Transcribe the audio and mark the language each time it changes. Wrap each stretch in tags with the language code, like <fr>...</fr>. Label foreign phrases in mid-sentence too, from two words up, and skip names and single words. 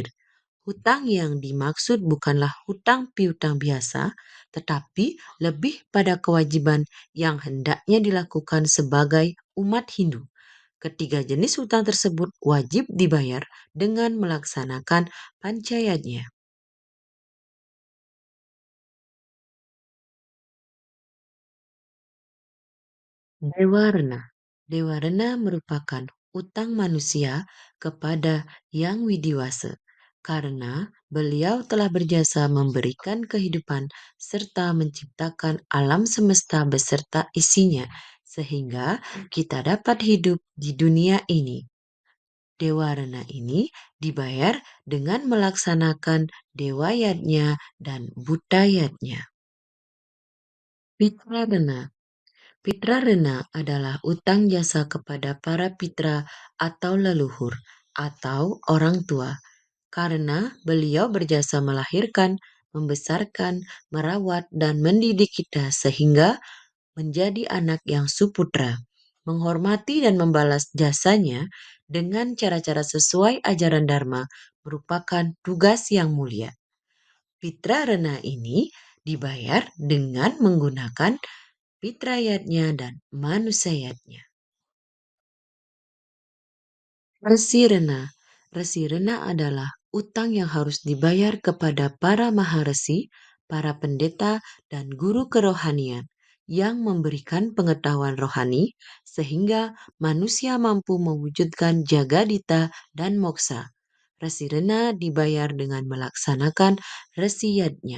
<id>Hutang yang dimaksud bukanlah hutang piutang biasa, tetapi lebih pada kewajiban yang hendaknya dilakukan sebagai umat Hindu. Ketiga jenis hutang tersebut wajib dibayar dengan melaksanakan pancayatnya. Dewa Rena. Dewa Rena merupakan utang manusia kepada Yang Widiwasa karena beliau telah berjasa memberikan kehidupan serta menciptakan alam semesta beserta isinya sehingga kita dapat hidup di dunia ini. Dewa Rena ini dibayar dengan melaksanakan dewayatnya dan butayatnya. Pitra Rena. Pitra Rena adalah utang jasa kepada para pitra atau leluhur atau orang tua karena beliau berjasa melahirkan, membesarkan, merawat, dan mendidik kita sehingga menjadi anak yang suputra. Menghormati dan membalas jasanya dengan cara-cara sesuai ajaran Dharma merupakan tugas yang mulia. Pitra Rena ini dibayar dengan menggunakan fitrayatnya dan manusayatnya. Resi Rena. Resi Rena adalah utang yang harus dibayar kepada para maharesi, para pendeta, dan guru kerohanian yang memberikan pengetahuan rohani sehingga manusia mampu mewujudkan jagadita dan moksa. Resi Rena dibayar dengan melaksanakan resiyatnya.</id>